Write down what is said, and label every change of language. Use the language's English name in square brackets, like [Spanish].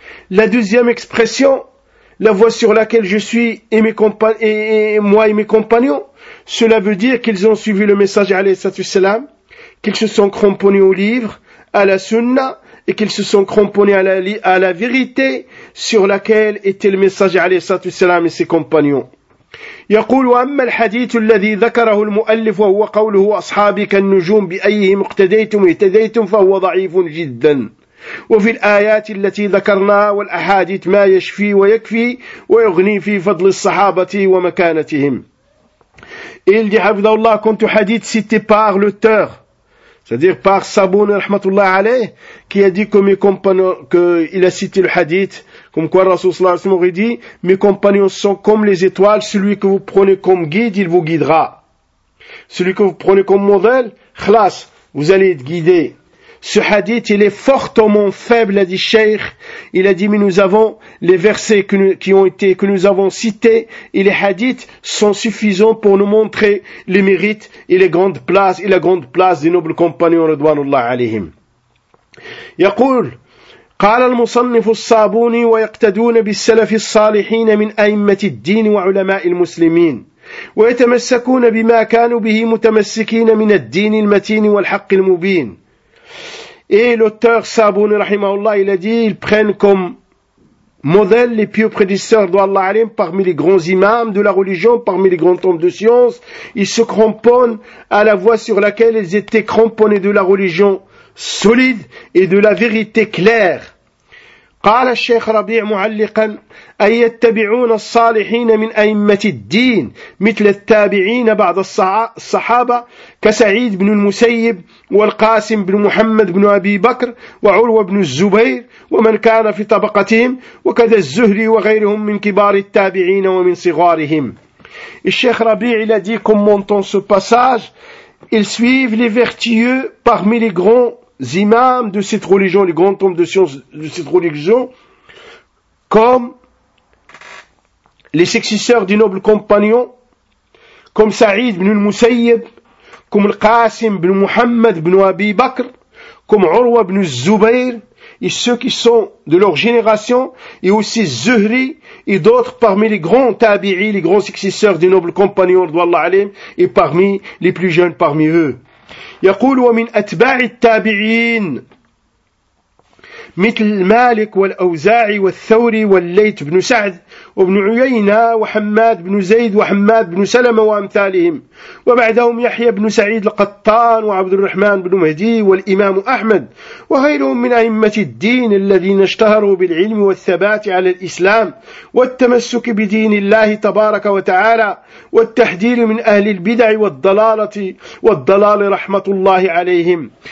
[French] La deuxième expression, la voie sur laquelle je suis et mes moi et mes compagnons, cela veut dire qu'ils ont suivi le message alayhi salam, qu'ils se sont cramponnés au livre, à la sunna, et qu'ils se sont cramponnés à la vérité sur laquelle était le message alayhi salatu wassalam et ses compagnons. [Arabic] يقول: أما الحديث الذي ذكره المؤلف وهو قوله أصحابك النجوم بأيهم اقتديتم اهتديتم فهو ضعيف جدا. وفي الآيات التي ذكرناها والأحاديث ما يشفي ويكفي ويغني في فضل الصحابة ومكانتهم. [French] Il dit, [Arabic] حفظه الله, كنت حديث [French] cité par l'auteur, c'est-à-dire par Sabun rahmatullah alayh, qui a dit que mes compagnons, qu'il a cité le hadith, comme quoi Rasoul sallallahu alayhi wa sallam aurait dit, mes compagnons sont comme les étoiles, celui que vous prenez comme guide, il vous guidera. Celui que vous prenez comme modèle, khlas, vous allez être guidé. Ce hadith, il est fortement faible, a dit Cheikh. Il a dit, mais nous avons les versets que nous avons cités, et les hadiths sont suffisants pour nous montrer les mérites et les grandes places, et la grande place des nobles compagnons, radouanullah alayhim. [Arabic] Yaqul, قال المصنف الصابوني ويقتدون بالسلف الصالحين من أئمة الدين وعلماء المسلمين ويتمسكون بما كانوا به متمسكين من الدين المتين والحق المبين. [French] Et l'auteur Sabouni rahimahullah, il a dit, ils prennent comme modèle les pieux prédisseurs d'Allah alim parmi les grands imams de la religion, parmi les grands hommes de science. Ils se cramponnent à la voie sur laquelle ils étaient cramponnés de la religion solide et de la vérité claire. [Arabic] قال الشيخ ربيع معلقا: أي يتبعون الصالحين من أئمة الدين مثل التابعين بعض الصحابة كسعيد بن المسيب والقاسم بن محمد بن أبي بكر وعروة بن الزبير ومن كان في طبقتهم وكذا الزهري وغيرهم من كبار التابعين ومن صغارهم. الشيخ ربيع الذي [French] commentant ce passage, ils suivent les vertueux parmi les grands imams de cette religion, les grands hommes de science de cette religion, comme les successeurs du noble compagnon, comme Saïd ibn al-Musayyib, comme Al-Qasim ibn Muhammad ibn Abi Bakr, comme Urwa ibn Zubayr, et ceux qui sont de leur génération, et aussi Zuhri, et d'autres parmi les grands tabi'i, les grands successeurs du noble compagnon, et parmi les plus jeunes parmi eux. [Arabic] يقول: ومن أتباع التابعين مثل مالك والأوزاعي والثوري والليث بن سعد وابن عيينة وحماد بن زيد وحماد بن سلمة وأمثالهم، وبعدهم يحيى بن سعيد القطان وعبد الرحمن بن مهدي والإمام أحمد وغيرهم من أئمة الدين الذين اشتهروا بالعلم والثبات على الإسلام والتمسك بدين الله تبارك وتعالى والتحذير من أهل البدع والضلالة والضلال رحمة الله عليهم.